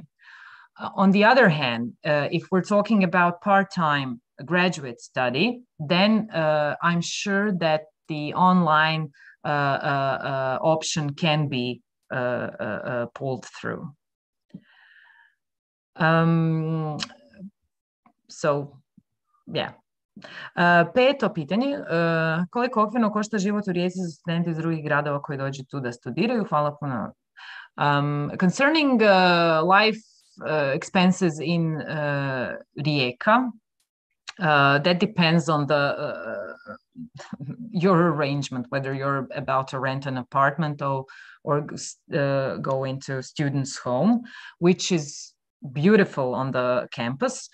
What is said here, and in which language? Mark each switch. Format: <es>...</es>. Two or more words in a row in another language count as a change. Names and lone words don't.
<en>On the other hand, if we're talking about part-time graduate study, then I'm sure that the online option can be pulled through. Yeah.</en> <hr>Peto pitanje, koliko okvirno košta život u Rijeci za studente iz drugih gradova koji dođu tu da studiraju? Hvala puno.</hr> <en>Concerning life expenses in Rijeka, that depends on your arrangement, whether you're about to rent an apartment or go into student's home, which is beautiful on the campus.</en>